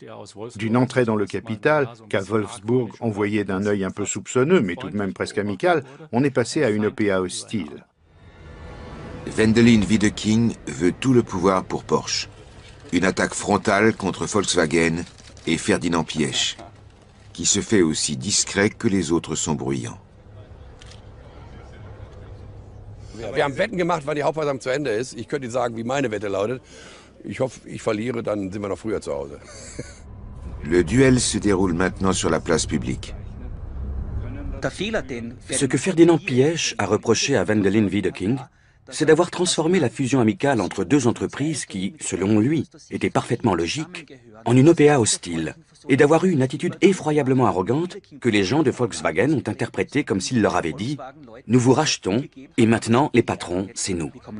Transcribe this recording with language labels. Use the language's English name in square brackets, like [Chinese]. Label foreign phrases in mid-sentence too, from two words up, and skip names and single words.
[French] D'une entrée dans le capital, qu'à Wolfsburg on voyait d'un œil un peu soupçonneux, mais tout de même presque amical, on est passé à une OPA hostile. Wendelin Wiedeking veut tout le pouvoir pour Porsche. Une attaque frontale contre Volkswagen et Ferdinand Piëch, qui se fait aussi discret que les autres sont bruyants. [German] Wir haben Wetten gemacht, wann die Hauptversammlung zu Ende ist. Ich könnte Ihnen sagen, wie meine Wette lautet. Ich hoffe, ich verliere, dann sind wir noch früher zu Hause. [French] Le duel se déroule maintenant sur la place publique. Ce que Ferdinand Piëch a reproché à Wendelin Wiedeking, c'est d'avoir transformé la fusion amicale entre deux entreprises qui, selon lui, étaient parfaitement logiques, en une OPA hostile, et d'avoir eu une attitude effroyablement arrogante que les gens de Volkswagen ont interprété comme s'il leur avait dit « Nous vous rachetons, et maintenant, les patrons, c'est nous ».